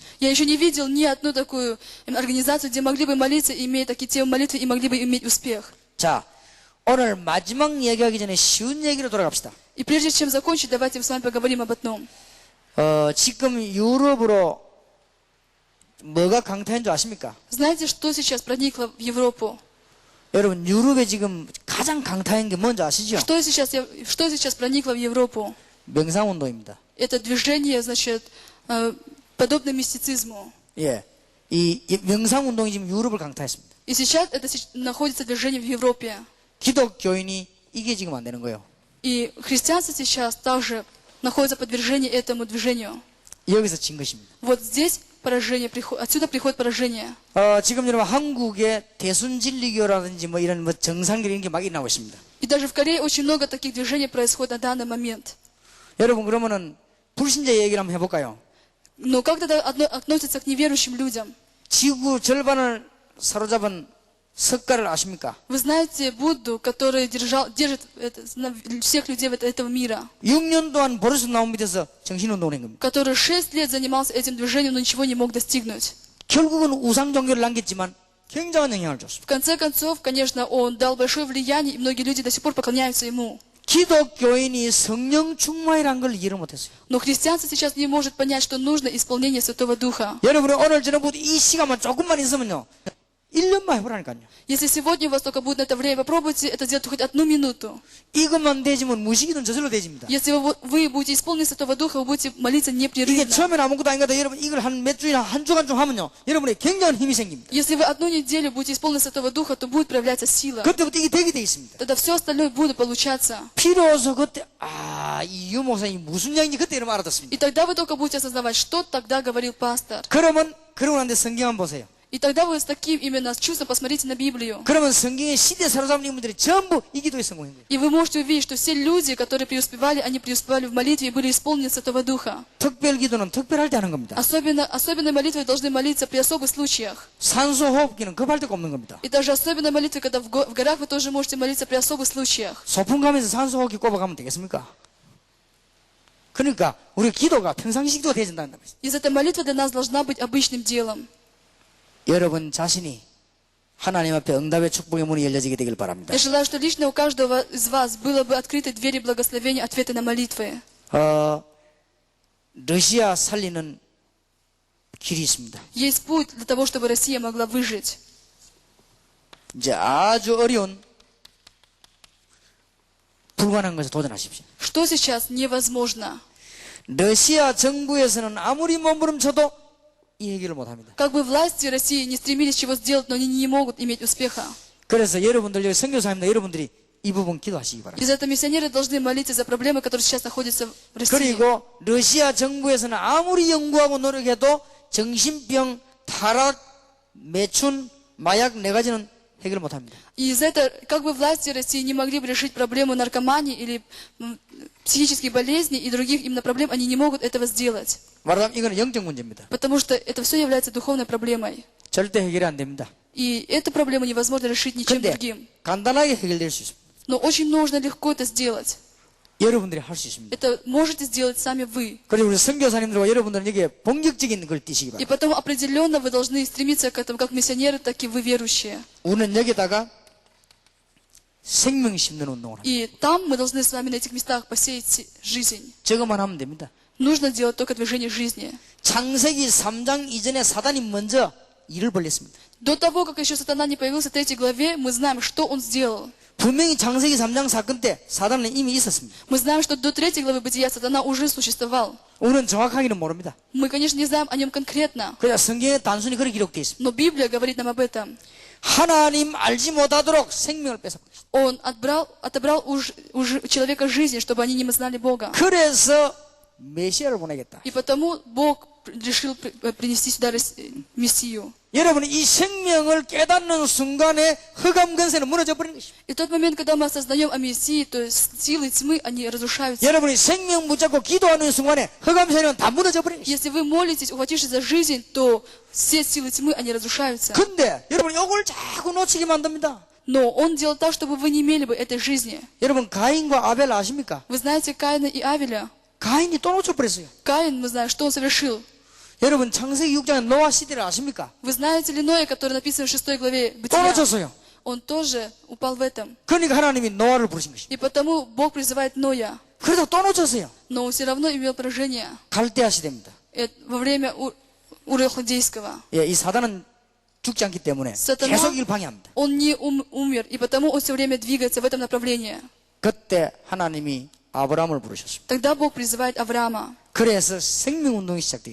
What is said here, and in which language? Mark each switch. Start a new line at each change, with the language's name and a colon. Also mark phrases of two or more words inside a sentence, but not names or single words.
Russian: Я еще не видел ни одну такую организацию, где могли бы молиться, имея такие темы молитвы, и могли бы иметь успех.
Korean: 자, 오늘 마지막 얘기하기 전에 쉬운 얘기로 돌아갑시다.
Russian: И прежде чем закончить, давайте с вами поговорим об одном.
Korean: 지금 유럽으로 뭐가 강타인 줄 아십니까?
Russian: Знаете, что сейчас проникло в Европу?
Korean: 여러분 유럽에 지금 가장 강타인 게 뭔지 아시죠?
Russian: Что сейчас проникло в Европу?
Korean: 명상운동입니다.
Russian: Это движение, значит, подобно мистицизму.
Korean: 예, 이 명상운동이 지금 유럽을 강타했습니다.
Russian: И сейчас это находится движение в Европе.
Korean: 기독교인이 이게 지금 안 되는 거예요.
Russian: И христианство сейчас также находится под движением этому движению.
Korean: 여기서 진 것입니다.
Russian: Вот здесь поражение, отсюда приходит поражение.
Korean: 지금 여러분 한국에 대순진리교라든지 뭐 이런 뭐 정상교 이런 게 막 일어나고 있습니다.
Russian: И даже в Корее очень много таких движений происходит на данный момент.
Korean: 여러분 그러면은 불신자 얘기를 한번 해볼까요?
Russian: Но как это относится к неверующим людям?
Korean: 지구 절반을 사로잡은 석가를 아십니까?
Russian: Вы знаете Будду, который держит всех людей этого мира,
Korean: 6년 동안 버릇 나온 밑에서 정신운동을 한 겁니다.
Russian: который 6 лет занимался этим движением, но ничего не мог достигнуть.
Korean: 결국은 우상 종교를 남겼지만 굉장한 영향을 줬습니다.
Russian: В конце концов, конечно, он дал большое влияние, и многие люди до сих пор поклоняются ему.
Korean: 기독교인이 성령 충만이라는 걸 이해를 못했어요.
Russian: Но христианство сейчас не может понять, что нужно исполнение Святого Духа.
Korean: 여러분은 오늘 저녁부터 이 시간만 조금만 있으면요. 1년만 해보라니까요.
Russian: Если сегодня у вас только будет на это время, попробуйте это сделать хоть 1 минуту.
Korean: 이것만 되지면 무식이든 저절로 되집니다.
Russian: Если вы будете исполнить Святого Духа, вы будете молиться
Korean: 이게
Russian: непрерывно.
Korean: 처음엔 아무것도 아닌 것 같아요. 여러분 이걸 한 몇 주나 한 주간 좀 하면요. 여러분의 굉장한 힘이 생깁니다.
Russian: Если вы 1 неделю будете исполнить Святого Духа, то будет проявляться сила.
Korean: 그때부터 이게 되게 돼 있습니다.
Russian: Тогда все остальное будет получаться.
Korean: 비로소 그때 이 유목사님이 무슨 얘기인지 그때 이러면 알아듣습니다.
Russian: И тогда вы только будете осознавать, что тогда говорил пастор.
Korean: 그러고 난데 성경 한번 보세요.
Russian: И тогда вы с таким именно чувством посмотрите на Библию.
Korean: 그러면 성경의 시대 사로잡는 인물들이 전부 이 기도에 성공한 거예요.
Russian: И вы можете увидеть, что все люди, которые преуспевали, они преуспевали в молитве и были исполнены Святого Духа.
Korean: 특별 기도는 특별할 때 하는 겁니다.
Russian: Особенной молитвой должны молиться при особых случаях.
Korean: 산소 호흡기는 급할 때가 없는 겁니다.
Russian: И даже особенной молитвой, когда в горах вы тоже можете молиться при особых случаях.
Korean: 소풍 가면서 산소 호흡기 꼽아가면 되겠습니까? 그러니까 우리 기도가 평상시 기도가 되어진다는 말이죠.
Russian: И эта молитва для нас должна быть обычным делом.
Korean: 여러분 자신이 하나님 앞에 응답의 축복의 문이 열려지게 되길 바랍니다.
Russian: Я желаю, что лично у каждого из вас было бы открыты двери благословения, ответы на молитвы.
Korean: 러시아 살리는 길이 있습니다.
Russian: Есть путь для того, чтобы Россия могла выжить.
Korean: 이제 아주 어려운 불가능한 것에 도전하십시오.
Russian: Что сейчас невозможно?
Korean: 러시아 정부에서는 아무리 몸부림쳐도 이 해결을 못합니다.
Russian: Как бы власти России не стремились чего сделать, но они не могут иметь успеха.
Korean: 그래서 여러분들 여기 선교사님들 여러분들이 이 부분 기도하시기 바랍니다.
Russian: Из-за этого миссионеры должны молиться за проблемы, которые сейчас находятся в России.
Korean: 그리고 러시아 정부에서는 아무리 연구하고 노력해도 정신병, 타락, 매춘, 마약 네 가지는 해결 못합니다.
Russian: И из-за этого, как бы власти России не могли бы решить проблему наркомании или психических болезней и других именно проблем, они не могут этого сделать.
Korean: 말하자면 이거는 영적 문제입니다.
Russian: Потому что это все является духовной проблемой.
Korean: 절대 해결이 안 됩니다.
Russian: И эту проблему невозможно решить ничем
Korean: 근데
Russian: другим.
Korean: 간단하게 해결될 수 있습니다.
Russian: Но очень нужно легко это сделать.
Korean: 여러분들이 할 수 있습니다.
Russian: Это можете сделать сами вы.
Korean: 그리고 우리 선교사님들과 여러분들은 여기에 본격적인 걸 띄시기
Russian: И
Korean: 바랍니다.
Russian: потом определенно вы должны стремиться к этому, как миссионеры, так и вы верующие.
Korean: 우리는 여기다가 생명 심는 운동을 합니다.
Russian: И там мы должны с вами на этих местах посеять жизнь.
Korean: 저것만 하면 됩니다.
Russian: Нужно делать только движение жизни.
Korean: 창세기 3장 이전에 사단이 먼저 일을 벌렸습니다.
Russian: До того, как еще сатана не появился в 3 главе, мы знаем, что он сделал.
Korean: 분명히 창세기 3장 사건 때 사단은 이미 있었습니다.
Russian: Мы знаем, что до 3 главы Бытия сатана уже существовал.
Korean: 우리는 정확하게는 모릅니다.
Russian: Мы, конечно, не знаем о нем конкретно,
Korean: 그냥 성경에 단순히 그렇게 기록되어 있습니다.
Russian: но Библия говорит нам об этом.
Korean: 하나님 알지 못하도록 생명을 뺏어버렸습니다.
Russian: Он отобрал у человека жизнь, чтобы они не знали Бога.
Korean: 그래서 메시아를 보내겠다.
Russian: И потому Бог решил принести сюда Мессию.
Korean: 여러분 이 생명을 깨닫는 순간에 흑암 권세는 무너져 버리는 것입니다.
Russian: И в тот момент, когда мы осознаем о Мессии, то есть силы тьмы, они разрушаются.
Korean: 여러분이 생명 붙잡고 기도하는 순간에 흑암 세력은 다 무너져 버리는 것입니다.
Russian: Если вы молитесь, ухватившись за жизнь, то все силы тьмы, они разрушаются.
Korean: 근데 여러분 이걸 자꾸 놓치게 만듭니다.
Russian: Но Он делал так, чтобы вы не имели бы этой жизни.
Korean: 여러분 가인과 아벨 아십니까?
Russian: Вы знаете Каина и Авеля?
Korean: 가인이 또 놓쳐버렸어요.
Russian: Каин, мы знаем, что он совершил.
Korean: 여러분 창세기 6장의 노아 시대를 아십니까?
Russian: Вы знаете ли Ноя, который написан в 6 главе
Korean: 또
Russian: Бытия?
Korean: 놓쳤어요.
Russian: Он тоже упал в этом.
Korean: 그러니까 하나님이 노아를 부르신 것입니다.
Russian: И потому Бог призывает Ноя.
Korean: 그래도 또 놓쳤어요.
Russian: Но он все равно имел поражение
Korean: 갈대아 시대입니다.
Russian: во время Ура Халдейского.
Korean: 예, 이 사단은 죽지 않기 때문에 사탄은- 계속 일 방해합니다.
Russian: Он не умер, и потому он все время двигается в этом направлении.
Korean: 그때 하나님이 아브라함을 부르셨습니다.
Russian: Тогда Бог призывает Авраама.
Korean: 그래서 생명운동이 시작되게